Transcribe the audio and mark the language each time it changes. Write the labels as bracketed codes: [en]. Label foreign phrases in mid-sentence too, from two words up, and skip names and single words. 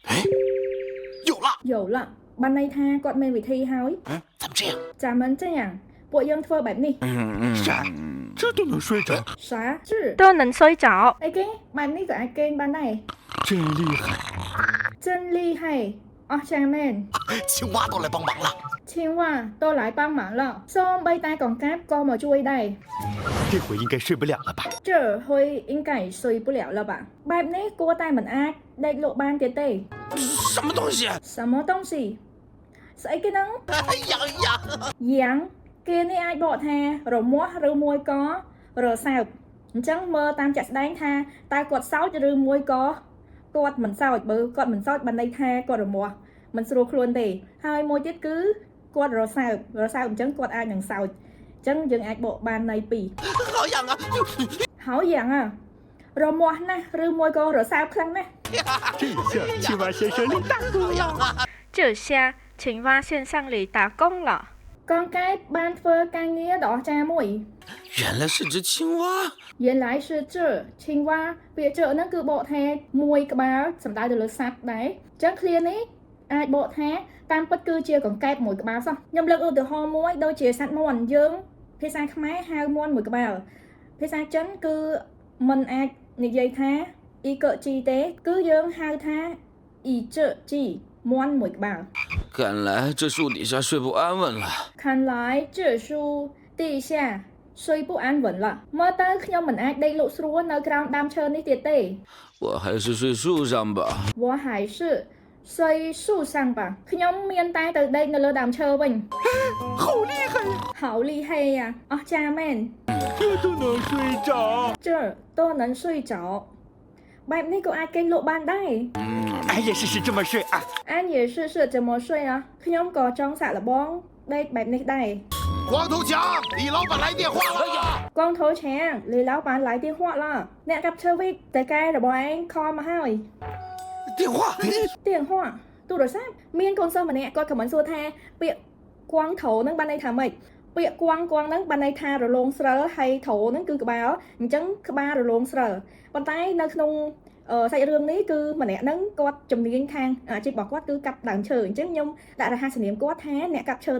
[zh] 有了 [km] បានន័យថាគាត់មានវិធីហើយ [zh] 怎么这样？咱们这样 [km] ពួកយើងធ្វើបែបនេះ [zh] 啥？这都能睡着？啥是都能睡着 [km] អីគេបែបនេះក៏អាចគេងបានដែរ [zh] 真厉害！真厉害 [km] អស់ចាមែន [zh] 青蛙都来帮忙了。青蛙都来帮忙了 [km] សូមបីតែកង្កាបក៏មកជួយដែរ [zh] 这回应该睡不了了吧？这回应该睡不了了吧 [km] បែបនេះគួរតែមិនអាចដេកលក់បានទៀតទេ [zh] 什么东西？什么东西 [km] ស្អីគេហ្នឹងយ៉ាងគេនេះអាចបកថារមាស់ឬមួយក៏រសើបអញ្ចឹងមើលតាមចាក់ស្ដែងថាតើគាត់សោចឬមួយក៏គាត់មិនសោចបើគាត់មិនសោចបានន័យថាគាត់រមាស់មិនស្រួលខ្លួនទេហើយមួយទៀតគឺគាត់រសើបអញ្ចឹងគាត់អាចនឹងសោចអញ្ចឹងយើងអាចបកបានន័យពីរ [zh] 好痒啊！ [km] ហើយយ៉ាងរមាស់ណាស់ឬមួយក៏រសើបខ្លាំងណាស់ [zh] 这下青蛙先生立大功了。这下青蛙先生里打工了 [km] កង្កែបបានធ្វើការងារដ៏អស្ចារ្យមួយ [zh] 原来是只青蛙。原来是这青蛙 [km] ពាក្យ这ហ្នឹងគឺបកថាមួយក្បាលសំដៅទៅលើសត្វដែរអញ្ចឹងឃ្លានេះអាចបកថាតាមពិតគឺជាកង្កែបមួយក្បាលសោះខ្ញុំលើកឧទាហរណ៍មួយដូចជាសត្វមាន់យើងភាសាខ្មែរហៅមាន់មួយក្បាលភាសាចិនគឺមិនអាចនិយាយថាអ៊ីកជីទេគឺយើងហៅថាអ៊ីជជីមាន់មួយក្បាល [zh] 看来这树底下睡不安稳了。看来这树地下睡不安稳了 [km] មើលទៅខ្ញុំមិនអាចដេកលក់ស្រួលនៅក្រោមដើមឈើនេះទៀតទេ [zh] 我还是睡树上吧。我还是睡树上吧 [km] ខ្ញុំមានតែទៅដេកនៅលើដើមឈើវិញ [zh] 好厉害呀！好厉害呀 [km] អស្ចារ្យមែន [zh] 这都能睡着。这都能睡着 [km] បែបនេះក៏អាចគេងលក់បានដែរ [zh] 俺也试试这么睡啊。安也是怎么睡啊 [km] ខ្ញុំក៏ចង់សាកល្បងដេកបែបនេះដែរ [zh] 光头强，李老板来电话了。光头强李老板来电话了 [km] អ្នកកាប់ឈើវិញតែកែរបស់ឯងខលមកហើយ [zh] 电话。 [km] 电话ទូរស័ព្ទមានកូនសិស្សម្នាក់គាត់ខមមិនសួរថាពាក្យគួងធោនឹងបានន័យថាម៉េចពាក្យគួងហ្នឹងបានន័យថារលោងស្រើហើយធោហ្នឹងគឺក្បាលអញ្ចឹងក្បាលរលោងស្រើប៉ុន្តែនៅ ក្នុងសាច់រឿងនេះគឺម្នាក់ហ្នឹងគាត់ជំនាញខាងអាជីពរបស់គាត់គឺកាប់ដើមឈើអញ្ចឹងខ្ញុំដាក់រហស្សនាមគាត់ថាអ្នកកាប់ឈើ